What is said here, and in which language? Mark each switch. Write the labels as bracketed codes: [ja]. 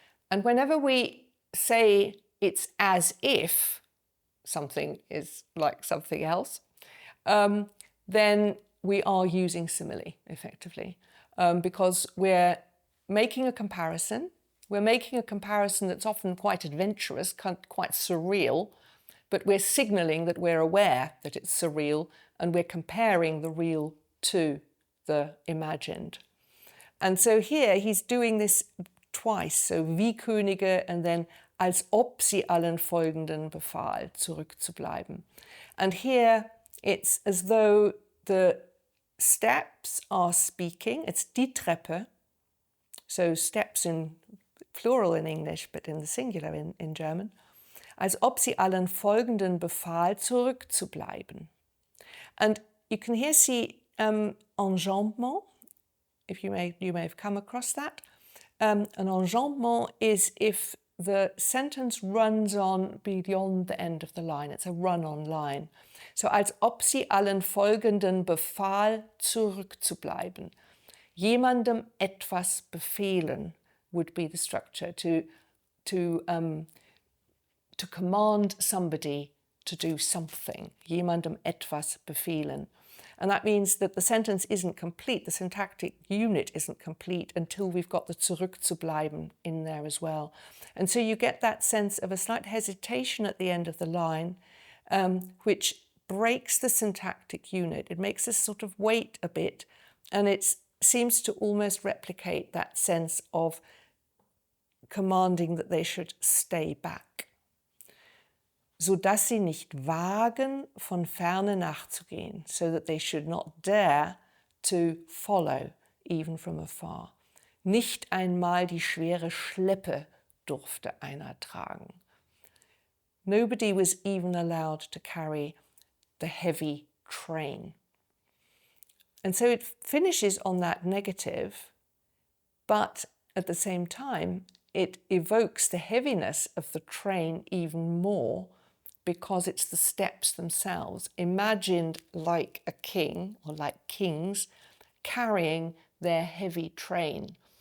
[en] And whenever we say it's as if something is like something else, then we are using simile, effectively, because we're making a comparison. We're making a comparison that's often quite adventurous, quite surreal, but we're signalling that we're aware that it's surreal, and we're comparing the real to the imagined. And so here he's doing this twice, so [de] wie Könige [en] and then [de] als ob sie allen Folgenden befahl, zurückzubleiben. [en] And here it's as though the steps are speaking. It's die Treppe, so steps in plural in English, but in the singular in German. [de] Als ob sie allen Folgenden befahl, zurückzubleiben. [en] And you can here see enjambment, if you may have come across that. An enjambment is if the sentence runs on beyond the end of the line. It's a run-on line. [de] So als ob sie allen Folgenden befahl, zurückzubleiben. Jemandem etwas befehlen [en] would be the structure, to command somebody to do something. [de] Jemandem etwas befehlen. [en] And that means that the sentence isn't complete, the syntactic unit isn't complete until we've got the zurückzubleiben in there as well. And so you get that sense of a slight hesitation at the end of the line, which breaks the syntactic unit. It makes us sort of wait a bit, and it seems to almost replicate that sense of commanding that they should stay back. [de] Sodass sie nicht wagen, von ferne nachzugehen, [en] so that they should not dare to follow, even from afar. [de] Nicht einmal die schwere Schleppe durfte einer tragen. [en] Nobody was even allowed to carry the heavy train. And so it finishes on that negative, but at the same time, it evokes the heaviness of the train even more, because it's the steps themselves, imagined like a king or like kings carrying their heavy train.